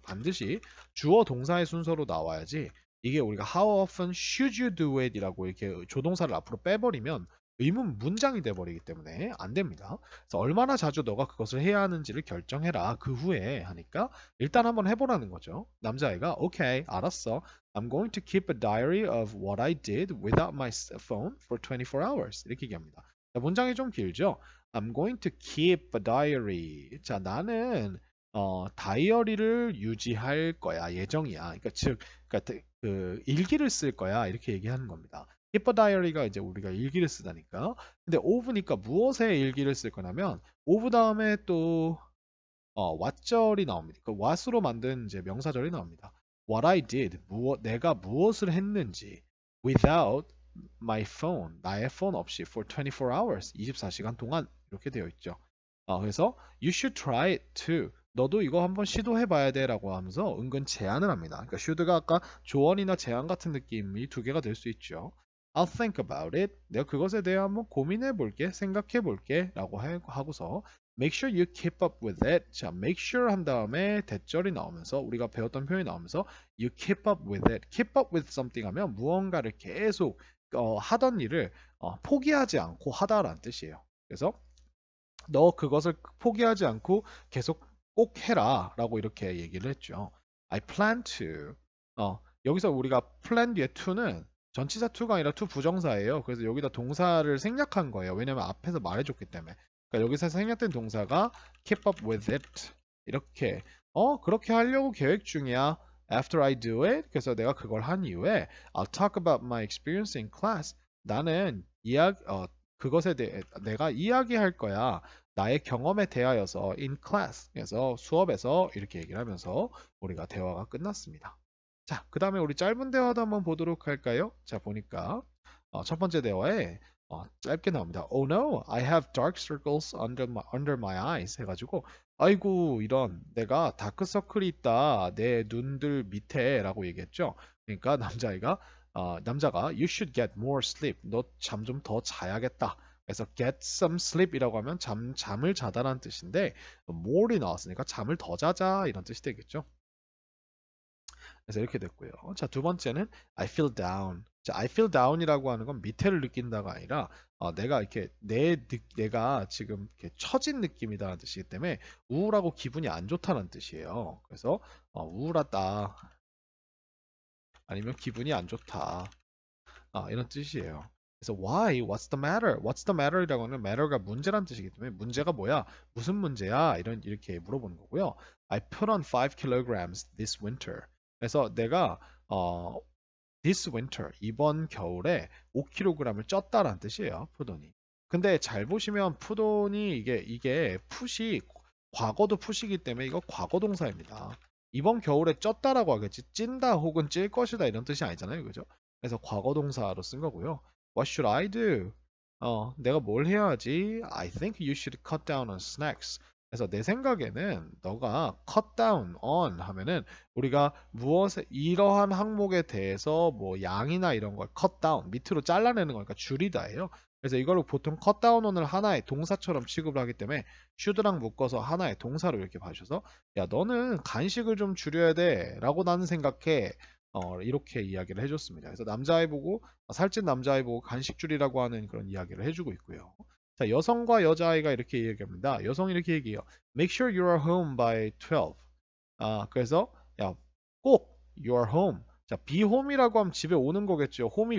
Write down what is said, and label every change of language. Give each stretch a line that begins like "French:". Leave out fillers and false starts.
Korean: 반드시 주어 동사의 순서로 나와야지 이게 우리가
English: how often should you do it
Korean: 이라고 이렇게 조동사를 앞으로 빼버리면 의문 문장이 돼버리기 때문에 안 됩니다. 그래서 얼마나 자주 너가 그것을 해야 하는지를 결정해라. 그 후에 하니까 일단 한번 해보라는 거죠. 남자애가 오케이 알았어.
English: I'm going to keep a diary of what I did without my phone for 24 hours.
Korean: 이렇게 얘기합니다. 자, 문장이 좀 길죠?
English: I'm going to keep a diary.
Korean: 자, 나는 다이어리를 유지할 거야. 예정이야. 그러니까 즉, 그러니까 그 일기를 쓸 거야. 이렇게 얘기하는 겁니다. keep a diary가 이제 우리가 일기를 쓰다니까. 근데 of니까 무엇에 일기를 쓸 거냐면 of 다음에 또 what절이 나옵니다. 그 what으로 만든 이제 명사절이 나옵니다.
English: What I did,
Korean: 내가 무엇을 했는지
English: without my phone,
Korean: 나의 폰 없이
English: for 24 hours,
Korean: 24시간 동안 이렇게 되어 있죠. 그래서
English: you should try it too.
Korean: 너도 이거 한번 시도해 봐야 돼라고 하면서 은근 제안을 합니다. 그러니까 should가 아까 조언이나 제안 같은 느낌이 두 개가 될 수 있죠.
English: I'll think about it.
Korean: 내가 그것에 대해 한번 고민해 볼게, 생각해 볼게라고 하고서
English: make sure you keep up with it.
Korean: 자, make sure 한 다음에 대절이 나오면서 우리가 배웠던 표현이 나오면서
English: you keep up with it.
Korean: keep up with something 하면 무언가를 계속 하던 일을 포기하지 않고 하다라는 뜻이에요. 그래서 너 그것을 포기하지 않고 계속 꼭 해라라고 이렇게 얘기를 했죠.
English: I plan to.
Korean: 여기서 우리가 plan 뒤에 to는 전치사 to가 아니라 to 부정사예요. 그래서 여기다 동사를 생략한 거예요. 왜냐면 앞에서 말해줬기 때문에. 그러니까 여기서 생략된 동사가
English: keep up with it.
Korean: 이렇게 그렇게 하려고 계획 중이야.
English: After I do it.
Korean: 그래서 내가 그걸 한 이후에
English: I'll talk about my experience in class.
Korean: 나는 그것에 대해 내가 이야기할 거야. 나의 경험에 대하여서 in class에서 수업에서 이렇게 얘기를 하면서 우리가 대화가 끝났습니다. 자, 그 다음에 우리 짧은 대화도 한번 보도록 할까요? 자, 보니까 첫 번째 대화에 짧게 나옵니다.
English: Oh no, I have dark circles under my eyes
Korean: 해가지고 아이고 이런 내가 다크서클이 있다 내 눈들 밑에라고 얘기했죠. 그러니까 남자가
English: you should get more sleep.
Korean: 너 잠 좀 더 자야겠다. 그래서 get some sleep이라고 하면 잠을 자다라는 뜻인데 more이 나왔으니까 잠을 더 자자 이런 뜻이 되겠죠. 그래서 이렇게 됐고요. 자, 두 번째는 I feel down. 자, I feel down이라고 하는 건 밑에를 느낀다가 아니라 내가 이렇게 내가 지금 이렇게 처진 느낌이다라는 뜻이기 때문에 우울하고 기분이 안 좋다는 뜻이에요. 그래서 우울하다. 아니면 기분이 안 좋다. 이런 뜻이에요. 그래서
English: why? What's the matter?
Korean: What's the matter이라고 하는 matter가 문제란 뜻이기 때문에 문제가 뭐야? 무슨 문제야? 이렇게 물어보는 거고요.
English: I put on 5 kilograms this winter.
Korean: 그래서 내가 this winter 이번 겨울에 5kg을 쪘다라는 뜻이에요. 푸돈이. 근데 잘 보시면 푸돈이 이게 풋이 과거도 풋이기 때문에 이거 과거 동사입니다. 이번 겨울에 쪘다라고 하겠지 찐다 혹은 찔 것이다 이런 뜻이 아니잖아요. 그죠? 그래서 과거 동사로 쓴 거고요.
English: What should I do?
Korean: 내가 뭘 해야 하지?
English: I think you should cut down on snacks.
Korean: 그래서 내 생각에는 너가 cut down on 하면은 우리가 무엇에 이러한 항목에 대해서 뭐 양이나 이런 걸 cut down 밑으로 잘라내는 거니까 줄이다예요. 그래서 이걸 보통 cut down on을 하나의 동사처럼 취급을 하기 때문에 should랑 묶어서 하나의 동사로 이렇게 봐주셔서 야 너는 간식을 좀 줄여야 돼라고 나는 생각해. 이렇게 이야기를 해줬습니다. 그래서 남자애 보고 살찐 남자애 보고 간식 줄이라고 하는 그런 이야기를 해주고 있고요. 자, 여성과 여자아이가 이렇게 얘기합니다. 여성이 이렇게 얘기해요.
English: Make sure you are home by 12.
Korean: 그래서 야, 꼭 you are home. 자, be home이라고 하면 집에 오는 거겠죠.